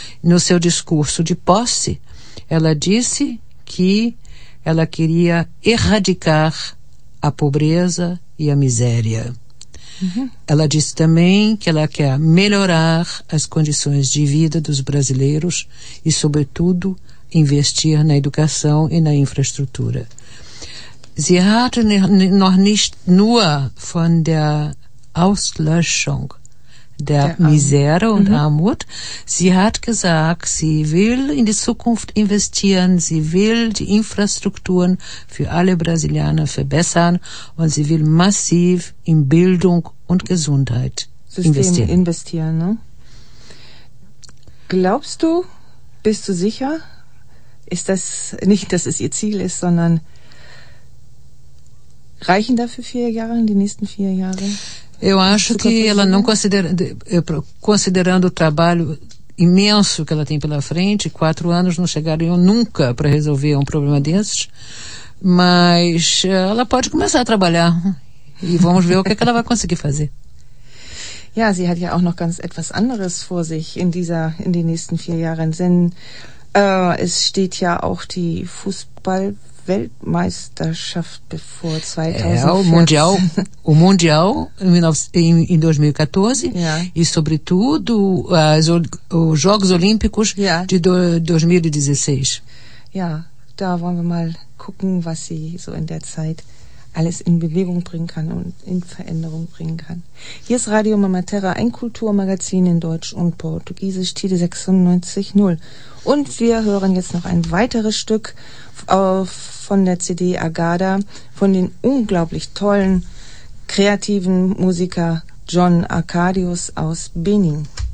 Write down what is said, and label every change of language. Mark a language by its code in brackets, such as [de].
[pt] No seu discurso de posse, ela disse que ela queria erradicar a pobreza e a miséria. Ela disse também que ela quer melhorar as condições de vida dos brasileiros e, sobretudo, investir na educação e na infraestrutura. [de] Sie hat noch nicht nur von der Auslöschung der Misere und Armut. Sie hat gesagt, sie will in die Zukunft investieren, sie will die Infrastrukturen für alle Brasilianer verbessern und sie will massiv in Bildung und Gesundheit investieren. Ne? Glaubst du, bist du sicher, ist das nicht, dass es ihr Ziel ist, sondern reichen dafür 4 Jahre, die nächsten 4 Jahre? [pt] Eu acho que ela não considerando o trabalho imenso que ela tem pela frente, 4 anos não chegariam nunca para resolver um problema desses, mas ela pode começar a trabalhar e vamos ver o que ela vai conseguir fazer. [de] Ja, sie hat ja auch noch ganz etwas anderes vor sich in den nächsten 4 Jahren, denn es steht ja auch die Fußball-Weltmeisterschaft bevor 2014. [pt] É, o Mundial em 2014, yeah. E sobretudo os Jogos Olímpicos, yeah, de 2016. [de] Ja, yeah, da wollen wir mal gucken, was sie so in der Zeit alles in Bewegung bringen kann und in Veränderung bringen kann. Hier ist Radio Mama Terra, ein Kulturmagazin in Deutsch und Portugiesisch, Tide 96.0. Und wir hören jetzt noch ein weiteres Stück von der CD Agada von den unglaublich tollen, kreativen Musiker John Arcadius aus Benin.